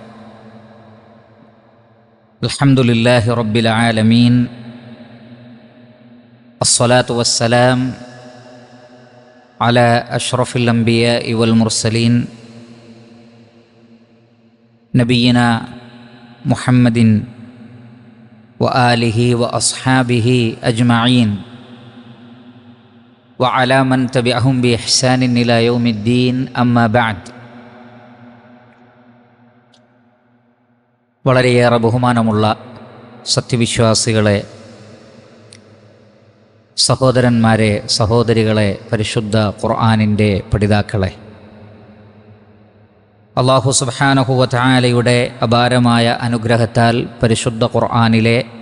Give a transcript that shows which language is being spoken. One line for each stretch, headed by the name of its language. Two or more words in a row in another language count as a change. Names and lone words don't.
Arabic: الحمد لله رب العالمين، الصلاة والسلام على أشرف الأنبياء والمرسلين نبينا محمد وآله وأصحابه أجمعين وعلى من تبعهم بإحسان إلى يوم الدين أما بعد.
Malayalam: വളരെയേറെ ബഹുമാനമുള്ള സത്യവിശ്വാസികളെ, സഹോദരന്മാരെ, സഹോദരികളെ, പരിശുദ്ധ ഖുർആനിൻ്റെ പഠിതാക്കളെ,
Arabic: الله سبحانه و
Malayalam: തആലയുടെ അപാരമായ അനുഗ്രഹത്താൽ പരിശുദ്ധ ഖുർആനിലെ